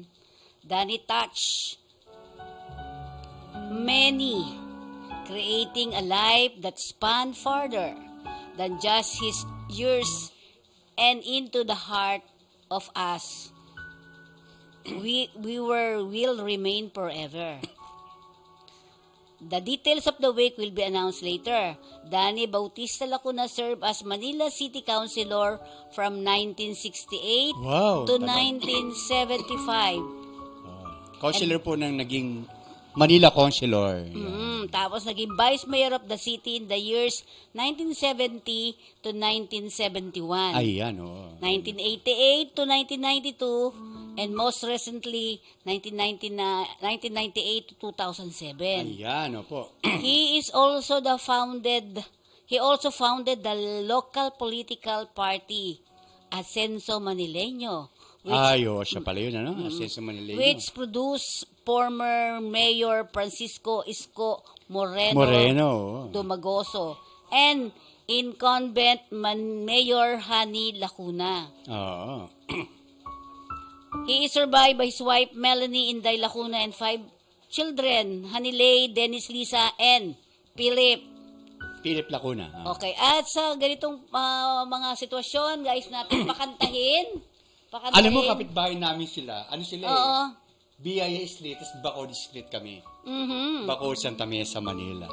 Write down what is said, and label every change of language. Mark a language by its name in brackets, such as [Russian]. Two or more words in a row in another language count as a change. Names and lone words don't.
[English] Danny touched many, creating a life that spanned farther than just his years and into the heart of us. Will remain forever. The details of the wake will be announced later. Danny Bautista Lacuna served as Manila City Councilor from 1968 Wow, to [Filipino] tagal. [English] 1975. [Filipino] Councilor po ng naging Manila Councilor. Tapos naging [English] Vice Mayor of the city in the years 1970 to 1971. [Filipino] Ayan, oh. [English] 1988 to 1992, and most recently, 1998 to 2007. [Filipino] Ayan, opo. [English] He also founded the local political party, Ascenso Manileño, [Filipino] Siya pala yun, ano? Ascenso Manileño. [English] which produced former Mayor Francisco Isko Moreno. oh. Dumagoso and incumbent Mayor Hani Lacuna. [Filipino] Oo. [English] He is survived by his wife Melanie Inday Lacuna and 5 children, Hanilay, Dennis Lisa, and Philip. Philip Lacuna. [Filipino] Okay, at sa ganitong mga sitwasyon, guys, natin pakantahin. Alam mo, kapitbahay namin sila. Ano sila Oo. BIA Street, tapos Bacolod Street kami. Mhm. Bacolod, Santa Mesa, Manila.